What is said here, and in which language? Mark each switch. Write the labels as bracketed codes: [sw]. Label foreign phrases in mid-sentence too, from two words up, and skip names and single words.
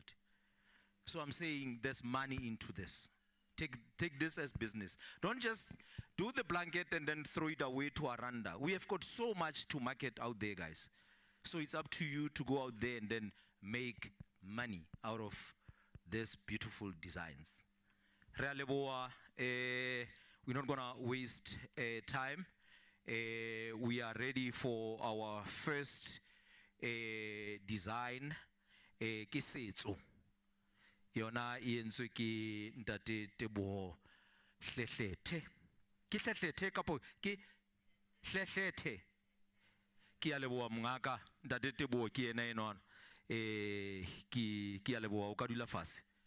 [en] So I'm saying there's money into this. Take this as business. Don't just do the blanket and then throw it away to Aranda. We have got so much to market out there, guys. So it's up to you to go out there and then make money out of these beautiful designs. [st] Re a leboha, [en] we're not gonna waste time. We are ready for our first design, [st] ke setso. Yona e entswe ke ntate Teboho Hlehlethe. Ke Hlehlethe kapo ke Hlehlethe. Ke a leboha mongaka ntate Teboho ke ena enwana. Ke a leboha o ka dula fatshe.